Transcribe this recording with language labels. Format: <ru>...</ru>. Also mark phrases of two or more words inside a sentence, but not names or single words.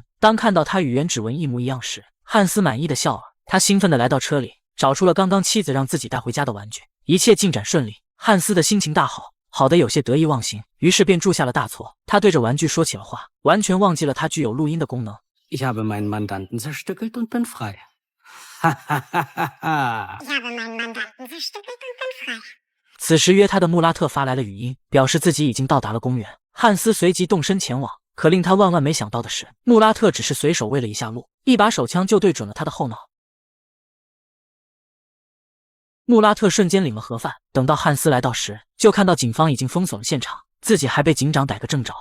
<zh>当看到他与原指纹一模一样时，汉斯满意的笑了。他兴奋地来到车里，找出了刚刚妻子让自己带回家的玩具。一切进展顺利，汉斯的心情大好，好得有些得意忘形，于是便铸下了大错。他对着玩具说起了话，完全忘记了它具有录音的功能。</zh> <de>Ich habe meinen Mandanten zerstückelt und bin frei. Ha ha ha ha ha. Ich habe meinen Mandanten zerstückelt und bin frei.</de> <zh>此时约他的穆拉特发来了语音，表示自己已经到达了公园。汉斯随即动身前往，可令他万万没想到的是，穆拉特只是随手喂了一下路，一把手枪就对准了他的后脑。穆拉特瞬间领了盒饭，等到汉斯来到时，就看到警方已经封锁了现场，自己还被警长逮个正着。</zh>